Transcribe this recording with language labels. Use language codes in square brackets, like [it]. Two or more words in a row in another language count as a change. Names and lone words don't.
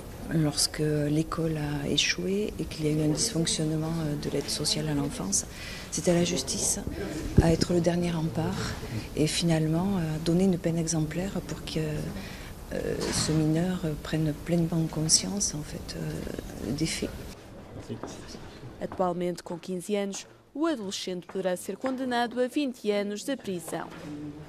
[fr] Lorsque l'école a échoué et qu'il y a eu un dysfonctionnement de l'aide sociale à l'enfance, c'est à la justice à être le dernier rempart et finalement à donner une peine exemplaire pour que ce mineur prenne pleinement conscience en fait, des faits. [pt] Atualmente com 15 anos, o adolescente poderá ser condenado a 20 anos de prisão.